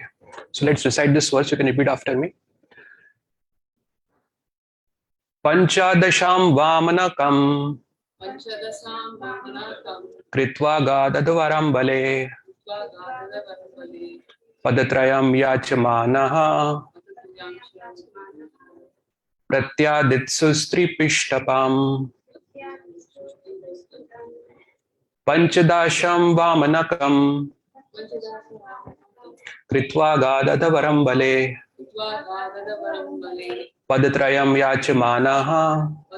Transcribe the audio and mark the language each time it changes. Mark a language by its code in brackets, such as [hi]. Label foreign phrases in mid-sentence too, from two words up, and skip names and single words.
[en] So let's recite this verse. You can repeat after me. [sa] पञ्चदशं वामनकं कृत्वा गदाद्वरं बले पदत्रयं याचमानः प्रत्यादित्सु पिष्टपम् पञ्चदशं वामनकं कृत्वा गदाद्वरं बले पदत्रयं याचमानः